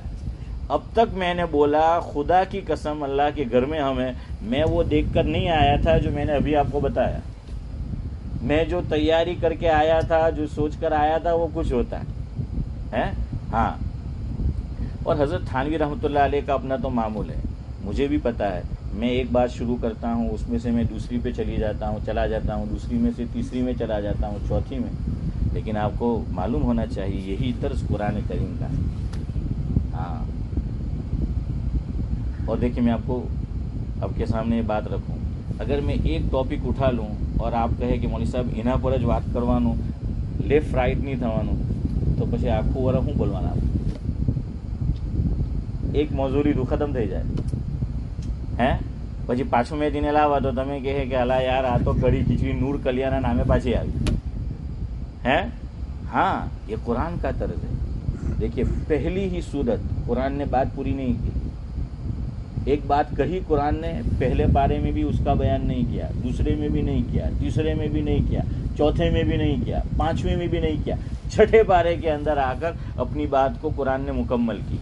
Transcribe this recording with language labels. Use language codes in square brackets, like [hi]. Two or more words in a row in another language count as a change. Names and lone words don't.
[ur] अब तक मैंने बोला खुदा की कसम अल्लाह के घर में हमें, मैं वो देखकर नहीं आया था जो मैंने अभी आपको बताया. मैं जो तैयारी करके आया था, जो सोच कर आया था, वो कुछ होता है. हाँ, और हज़रत थानवी रहमतुल्लाह अलैह का अपना तो मामूल है. مجھے بھی پتا ہے، میں ایک بات شروع کرتا ہوں، اس میں سے میں دوسری پہ چلا جاتا ہوں، دوسری میں سے تیسری میں چلا جاتا ہوں، چوتھی میں، لیکن آپ کو معلوم ہونا چاہیے یہی طرز قرآن کریم کا ہے۔ ہاں، اور دیکھیں میں آپ کو آپ کے سامنے یہ بات رکھوں، اگر میں ایک ٹاپک اٹھا لوں اور آپ کہے کہ مولوی صاحب [gu] એના પર જ વાત કરવાનું, [en] left right [gu] નહીં થવાનું، તો પછી આખું વરસ શું બોલવાના આપણે؟ એક મોઝું લીધું ખતમ થઈ જાય હે, પછી પાછું મેં તેને લાવવા તો તમે કહે કે અલા યાર આ તો કઢી ખીચડી નૂર કલિયાના નામે પાછી આવી ہے۔ [ur] ہاں یہ قرآن کا طرز ہے۔ دیکھیے پہلی ہی صورت قرآن نے بات پوری نہیں کی، ایک بات کہی قرآن نے، پہلے پارے میں بھی اس کا بیان نہیں کیا، دوسرے میں بھی نہیں کیا، تیسرے میں بھی نہیں کیا، چوتھے میں بھی نہیں کیا، پانچویں میں بھی نہیں کیا، چھٹے پارے کے اندر آ کر اپنی بات کو قرآن نے مکمل کی۔